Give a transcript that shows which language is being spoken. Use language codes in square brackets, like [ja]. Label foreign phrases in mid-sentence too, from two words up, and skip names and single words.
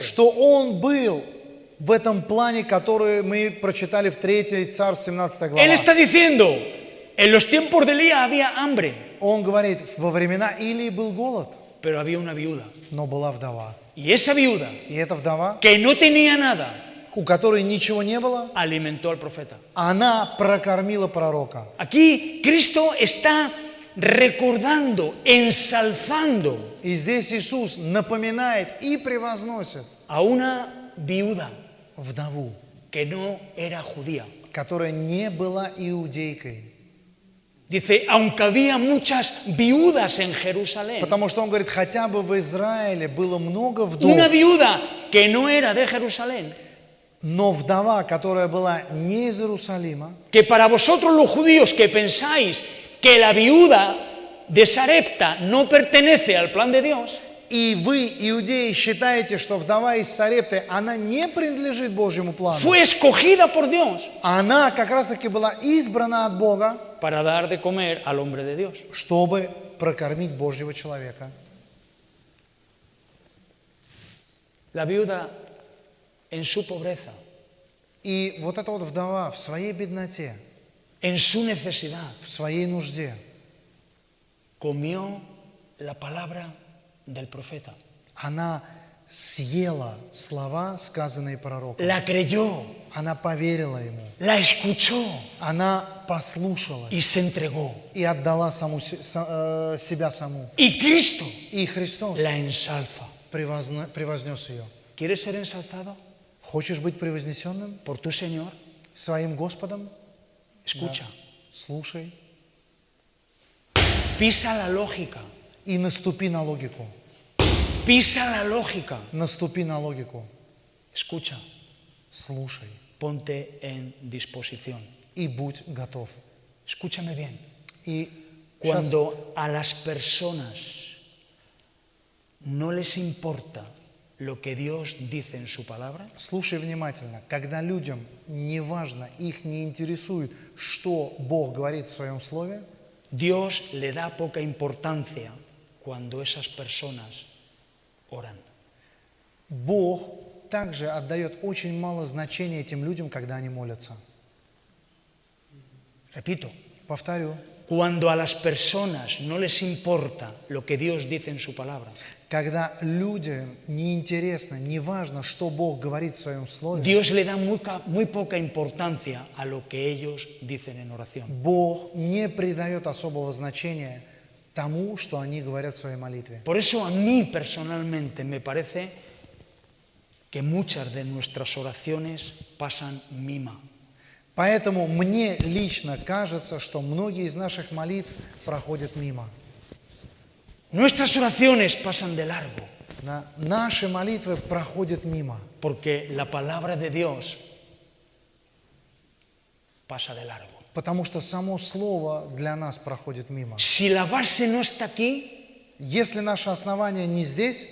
[ru] что Он был в этом плане, который мы прочитали в 3 Царств 17 глава. [es] Él está diciendo, en los tiempos de Elías había hambre, [ru] Он говорит, во времена Илии был голод, [es] pero había una viuda. [ru] но была вдова. [es] Y esa viuda, [ru] И эта вдова, [es] que no tenía nada, [ru] у которой ничего не было, [es] alimentó al profeta. [ru] она прокормила пророка. [es] Aquí Cristo está recordando, ensalzando [ru] И здесь Иисус напоминает и превозносит [es] a una viuda [ru] вдову, [es] que no era judía. [ru] которая не была иудейкой. [es] Dice, aunque había muchas viudas en Jerusalén, [ru] Потому что он говорит, хотя бы в Израиле было много вдов, [es] una viuda que no era de Jerusalén, [ru] но вдова, которая была не из Иерусалима, [es] que para vosotros los judíos que pensáis que la viuda de Sarepta no pertenece al plan de Dios, [ru] И вы, иудеи, считаете, что вдова из Сарепты, она не принадлежит Божьему плану. [es] fue escogida por Dios [ru] Она как раз-таки была избрана от Бога, [es] para dar de comer al hombre de Dios. [ru] чтобы прокормить Божьего человека. [es] La viuda en su pobreza, [ru] И вот эта вот вдова в своей бедноте, [es] en su necesidad, [ru] в своей нужде, [es] comió la palabra del profeta. [ru] она съела слова, сказанные пророком. [es] La creyó, [ru] Она поверила ему. [es] la escuchó [ru] Она послушала [es] y se entregó. [ru] и отдала себя саму. [es] Y Cristo [ru] И Христос [es] la ensalza. [ru] превознес ее. [es] ¿Quieres ser ensalzado [ru] Хочешь быть превознесенным [es] por tu Señor? [ru] своим Господом? [es] Escucha. [ru] Слушай [es] Pisa la lógica. [ru] и наступи на логику. [es] Pisa la lógica. [ru] Наступи на логику. [es] Escucha. [ru] Слушай [es] Ponte en disposición. [ru] и будь готов. [es] Escúchame bien. [ru] И сейчас [es] Cuando a las personas no les importa lo que Dios dice en su palabra, [ru] слушай внимательно. Когда людям не важно, их не интересует, что Бог говорит в своем слове, [es] Dios le da poca importancia cuando esas personas oran. [ru] Бог также отдает очень мало значения этим людям, когда они молятся. [es] Repito, [ru] Повторю. [es] cuando a las personas no les importa lo que Dios dice en su palabra, [ru] Когда людям неинтересно, не важно, что Бог говорит в своем слове, [es] Dios le da muy poca importancia a lo que ellos dicen en oración. [ru] Бог не придает особого значения тому, что они говорят в своей молитве. [es] Por eso a mí personalmente me parece que muchas de nuestras oraciones pasan mima. [ru] Поэтому мне лично кажется, что многие из наших молитв проходят мимо. [es] Nuestras oraciones pasan de largo, [ru] Да? Наши молитвы проходят мимо, [es] porque la palabra de Dios pasa de largo. [ru] потому что само слово для нас проходит мимо. [es] Si la base no está aquí, [ru] Если наше основание не здесь,